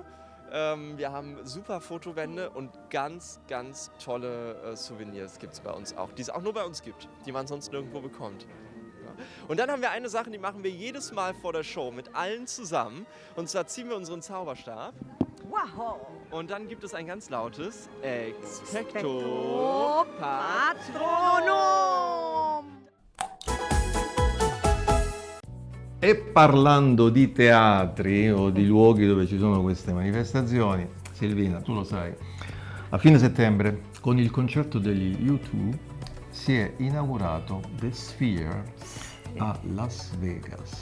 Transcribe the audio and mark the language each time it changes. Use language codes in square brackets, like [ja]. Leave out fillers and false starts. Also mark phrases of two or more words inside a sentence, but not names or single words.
[de] Wir haben super Fotowände und ganz, ganz tolle Souvenirs gibt es bei uns auch, die es auch nur bei uns gibt, die man sonst nirgendwo bekommt. Ja. Und dann haben wir eine Sache, die machen wir jedes Mal vor der Show mit allen zusammen. Und zwar ziehen wir unseren Zauberstab. Wow! Und dann gibt es ein ganz lautes Expecto Patronum. [it] E parlando di teatri o di luoghi dove ci sono queste manifestazioni, Silvina, tu lo sai, a fine settembre con il concerto degli U2 si è inaugurato The Sphere a Las Vegas.